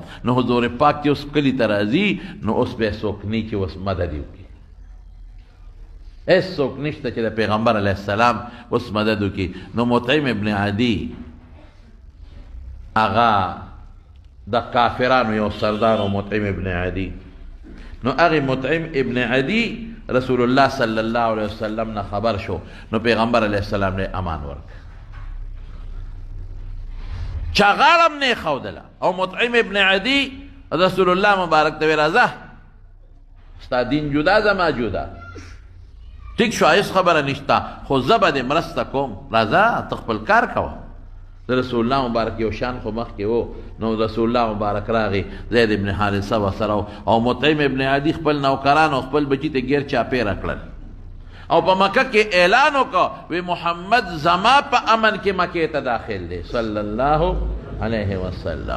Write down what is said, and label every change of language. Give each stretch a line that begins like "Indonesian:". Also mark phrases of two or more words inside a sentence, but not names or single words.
Pashto: نو حضور پاک چې اوس کلي ته راځي نو اوس بیا څوک نه چې اوس مدد یې وکړي. هېڅ څوک نشته چې د پیغمبر
Arabic: علیه السلام
Pashto: اوس مدد وکړي. نو مطعم ابن عدي هغه د کافرانو یو سردار و مطعم ابن عدي. نو هغې مطعم ابن عدي رسول الله
Arabic: صلی الله علیه وسلم
Pashto: نه خبر شو نو پیغمبر
Arabic: علیه السلام
Pashto: نه امان ورکړ چا غاړم نه ښودله او مطعم ابن عدي رسول الله مبارک ته ویل راځه ستا دین جدا زما جدا ټیک شو هېڅ خبره نشته خو زه به دې مرسته کوم راځه ته خپل کار کوه. د رسول الله مبارک یو شان خو مخکې و نو رسول الله مبارک راغی زید ابن حارثه ورسره او مطعم ابن عدي خپل نوکران او خپل بچي ته ګیر چاپېره کړل او په مکه کې اعلان وکړه وی محمد زما په امن کې مکې ته داخل دی
Arabic: صلی الله علیه وسلم.